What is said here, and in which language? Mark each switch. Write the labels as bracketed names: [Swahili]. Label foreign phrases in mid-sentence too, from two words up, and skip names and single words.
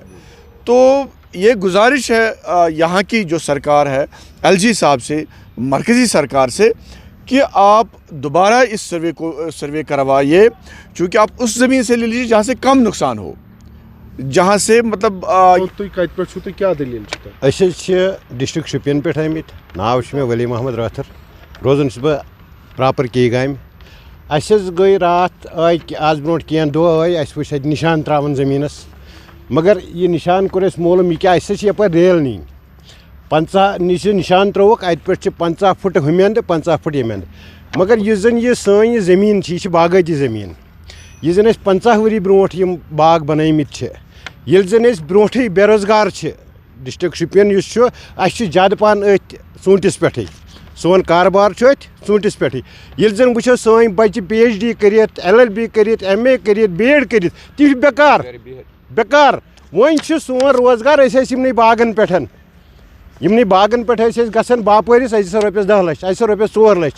[Urdu] تو یہ گزارش ہے یہاں کی جو سرکار ہے LG صاحب سے, مرکزی سرکار سے, کہ آپ دوبارہ اس سروے کروائیے, چونکہ آپ اس زمین سے لے لیجیے جہاں سے کم نقصان ہو, جہاں سے مطلب کیا دلیل [Kashmiri] ڈسٹرک شپین پہ آمت. ناو میں ولی محمد راتھر, روزان بہ پراپر کیگام. اس گئی رات آز برو کی دہ اس وچ نشان تراون زمینس, مگر یہ نشان کور اس معلوم یہ کہ یپ ریل نین 50 نشان تروک ات پہ 50 فٹ ہمین 50 فٹ یمین. مگر یہ زن یہ سن زمین یہ باغاتی زمین, یہ زن 50 وری بروٹ باغ بنمت, یل زن بروٹھے بے روزگار ڈسٹرک شپین اس زیادہ پہن ات ژوٗنٛٹھِس پٮ۪ٹھٕے, سون کاربار ات ژوٗنٛٹھِس پٮ۪ٹھٕے. ییٚلہِ زن وٕچھو سٲنۍ بچہِ PhD کٔرِتھ LLB کٔرِتھ MA کٔرِتھ BEd کٔرِتھ تہِ چھِ بیکار. وۄنۍ سون روزگار أسۍ ٲسۍ یِمنٕے باغن پٮ۪ٹھ أسۍ ٲسۍ گژھان باپٲرِس اَسہِ دِسا رۄپیَس 10 لَچھ, اَسہِ رۄپیَس 4 لَچھ.